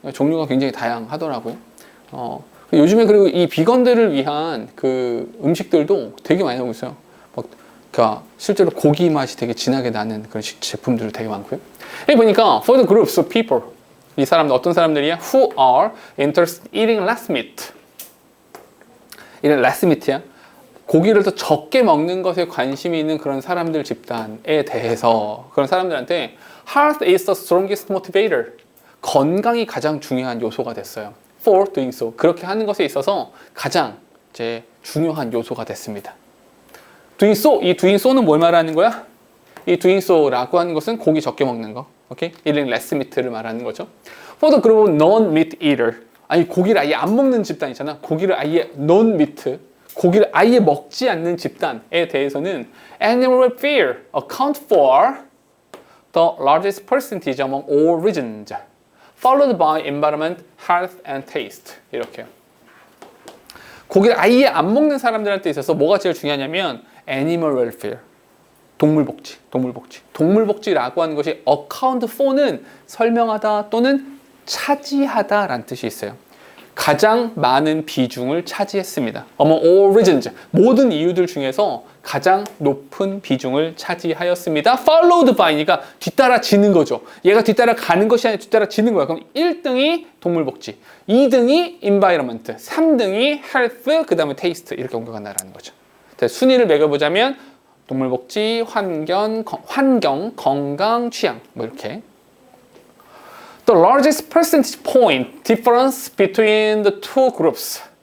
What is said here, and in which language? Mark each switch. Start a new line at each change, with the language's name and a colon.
Korean: 종류가 굉장히 다양하더라고요. 요즘에 그리고 이 비건들을 위한 그 음식들도 되게 많이 나오고 있어요. 그러니까 실제로 고기 맛이 되게 진하게 나는 그런 제품들도 되게 많고요. 여기 보니까
English: for the groups of people
Korean: 이 사람들 어떤 사람들이야?
English: Who are interested in eating less meat.
Korean: 이런 less meat야. 고기를 더 적게 먹는 것에 관심이 있는 그런 사람들 집단에 대해서 그런 사람들한테
English: health is the strongest motivator.
Korean: 건강이 가장 중요한 요소가 됐어요.
English: For doing so.
Korean: 그렇게 하는 것에 있어서 가장 이제 중요한 요소가 됐습니다.
English: doing so.
Korean: 이 doing so는 뭘 말하는 거야? 이 doing so라고 하는 것은 고기 적게 먹는 거. 오케이?
English: eating less meat
Korean: 를 말하는 거죠.
English: For the group of non-meat eater.
Korean: 아니 고기를 아예 안 먹는 집단이잖아. 고기를 아예 non-meat. 고기를 아예 먹지 않는 집단에 대해서는
English: animal welfare account for the largest percentage among all regions, followed by environment, health, and taste.
Korean: 이렇게요. 고기를 아예 안 먹는 사람들한테 있어서 뭐가 제일 중요하냐면
English: animal welfare,
Korean: 동물복지. 동물복지라고 하는 것이 account for는 설명하다 또는 차지하다라는 뜻이 있어요. 가장 많은 비중을 차지했습니다.
English: Among all reasons,
Korean: 모든 이유들 중에서 가장 높은 비중을 차지하였습니다. Followed by니까 뒤따라지는 거죠. 얘가 뒤따라가는 것이 아니라 뒤따라지는 거야. 그럼 1등이 동물복지, 2등이 environment, 3등이 health, 그 다음에 taste 이렇게 옮겨간다는 거죠. 순위를 매겨보자면 동물복지, 환경, 건강, 취향 뭐 이렇게.
English: The largest percentage point difference between the two groups.